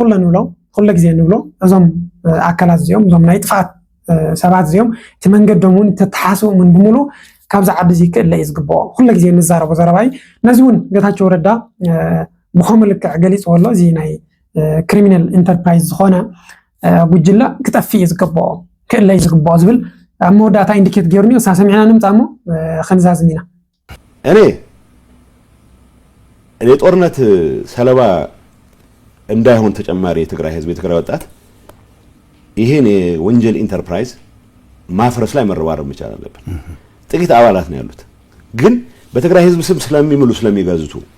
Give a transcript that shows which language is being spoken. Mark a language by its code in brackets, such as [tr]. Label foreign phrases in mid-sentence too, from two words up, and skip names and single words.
[ti] ኩለ ንብሎ ኩለ ግዜ ንብሎ እዞም ኣካላት እዚኦም እዞም ናይ ጥፋት ሰባት እዚኦም እቲ መንገዶም እውን ተተሓስቦምን ብምሉ ካብዛ ዓዲ እዚ ክእለ እዩ ዝግብኦ ኩሉ ግዜ ንዛረቦ ዘረባይ ነዚ እውን ጌታቸው ረዳ ብኸምኡ ልክዕ ገሊፅዎ ኣሎ እዚ ናይ [en] criminal enterprise [ti] ዝኾነ ጉጅለ ክጠፍእ እዩ ዝግብኦ ክእለ እዩ ዝግብኦ ዝብል ኣብ መወዳእታ ኢንዲኬት ገይሩኒ እሳ ሰሚዕና ንምፃ እሞ ክንዛዝም ኢና [am] እኔ ጦርነት ሰለባ እንዳይሆን ተጨማሪ የትግራይ ህዝብ የትግራይ ወጣት ይሄን የወንጀል ኢንተርፕራይዝ ማፍረስ ላይ መረባረብ መቻል አለበት። ጥቂት አባላት ነው ያሉት፣ ግን በትግራይ ህዝብ ስም ስለሚምሉ ስለሚገዙ